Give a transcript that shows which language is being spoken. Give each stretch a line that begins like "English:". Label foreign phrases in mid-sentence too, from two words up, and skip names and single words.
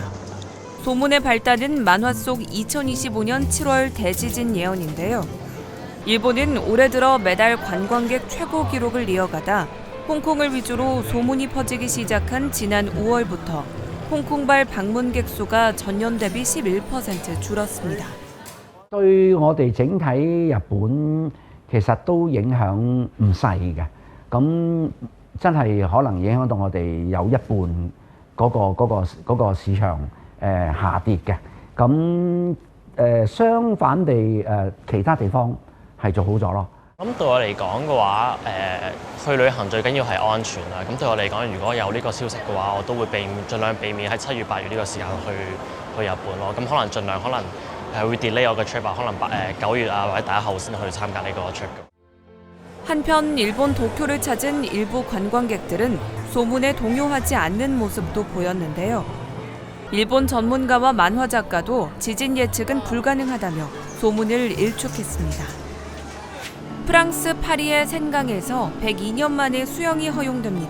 Korean: 소문의 발단은 만화 속 2025년 7월 대지진 예언인데요. 일본은 올해 들어 매달 관광객 최고 기록을 이어가다 홍콩을 위주로 소문이 퍼지기 시작한 지난 5월부터 홍콩발 방문객 수가 전년 대비 11% 줄었습니다.
Cantonese: 對我哋整體日本其實都影響唔細嘅，咁真係可能影響到我哋有一半嗰個市場下跌嘅，咁相反地其他地方係做好咗咯。咁對我嚟講嘅話，去旅行最緊要係安全啦。咁對我嚟講，如果有呢個消息嘅話，我都會盡量避免喺7月、8月呢個時間去日本咯。咁可能盡量會 delay 我嘅 trip 可能9月或者大後先去參加呢個 trip。
Korean: 한편 일본 도쿄를 찾은 일부 관광객들은 소문에 동요하지 않는 모습도 보였는데요. 일본 전문가와 만화 작가도 지진 예측은 불가능하다며 소문을 일축했습니다. 프랑스 파리의 센강에서 102년 만에 수영이 허용됩니다.